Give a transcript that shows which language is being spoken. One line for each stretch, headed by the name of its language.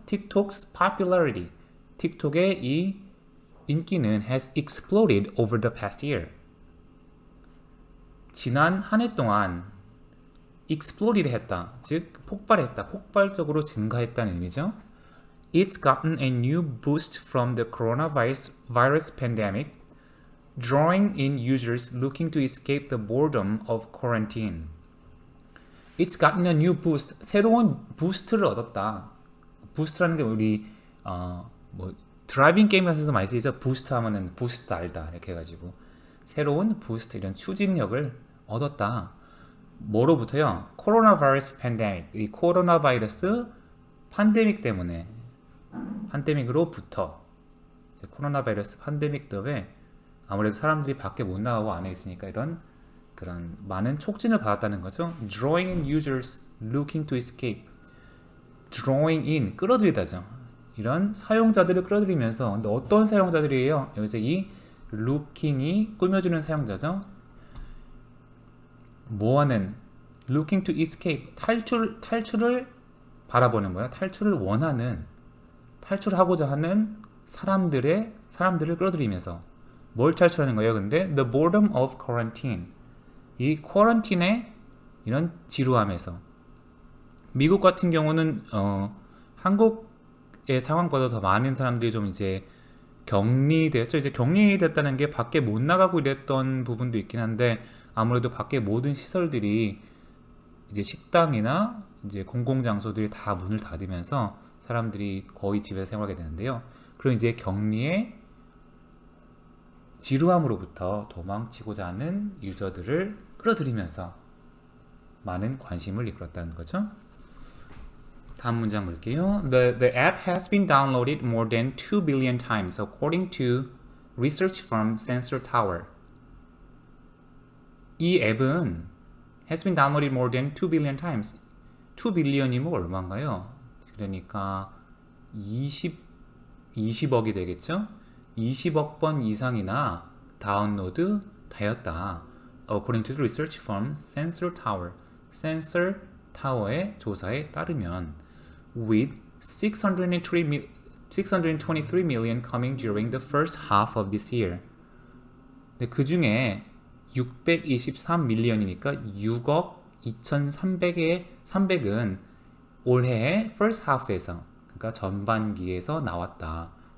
English: 틱톡's popularity
Korean: 틱톡의 이 인기는
English: has exploded over the past year.
Korean: 지난 한 해 동안 exploded 했다. 즉 폭발했다. 폭발적으로 증가했다는 의미죠.
English: It's gotten a new boost from the coronavirus pandemic, drawing in users looking to escape the boredom of quarantine. It's gotten a new boost.
Korean: 새로운 부스트를 얻었다. 부스트라는 게 우리 뭐 드라이빙 게임에서 많이 쓰이죠. 부스트 하면은 부스트 알다 이렇게 해가지고 새로운 부스트 이런 추진력을 얻었다. 뭐로부터요? 코로나 바이러스 팬데믹 이 코로나 바이러스 팬데믹 때문에 팬데믹으로부터 코로나 바이러스 팬데믹 때문에 아무래도 사람들이 밖에 못 나가고 안에 있으니까 이런 그런 많은 촉진을 받았다는 거죠.
English: Drawing in users looking to escape. Drawing in 끌어들이다죠.
Korean: 이런 사용자들을 끌어들이면서 근데 어떤 사용자들이에요? 여기서 이 looking이 꾸며주는 사용자죠. 뭐하는
English: looking to escape
Korean: 탈출을 바라보는 거야. 탈출을 원하는 탈출하고자 하는 사람들을 끌어들이면서 뭘 탈출하는 거예요? 근데
English: the boredom of quarantine
Korean: 이 쿼런틴의 이런 지루함에서 미국 같은 경우는 한국의 상황보다 더 많은 사람들이 좀 이제 격리됐죠. 이제 격리됐다는 게 밖에 못 나가고 이랬던 부분도 있긴 한데 아무래도 밖에 모든 시설들이 이제 식당이나 이제 공공장소들이 다 문을 닫으면서 사람들이 거의 집에서 생활하게 되는데요. 그럼 이제 격리에 지루함으로부터 도망치고자 하는 유저들을 끌어들이면서 많은 관심을 이끌었다는 거죠. 다음 문장 볼게요.
English: The app has been downloaded more than 2 billion times according to research firm Sensor Tower.
Korean: 이 앱은
English: has been downloaded more than 2 billion times.
Korean: 2 billion이면 얼마인가요? 그러니까 20억이 되겠죠? 20억 번 이상이나 다운로드 되었다.
English: According to the research firm Sensor Tower. Sensor Tower의
Korean: 조사에 따르면
English: with 623 million coming during the first half of this year.
Korean: 그 중에 623밀리언이니까 6억 2300은 올해의
English: first half
Korean: 에서, 그러니까 전반기에서 나왔다.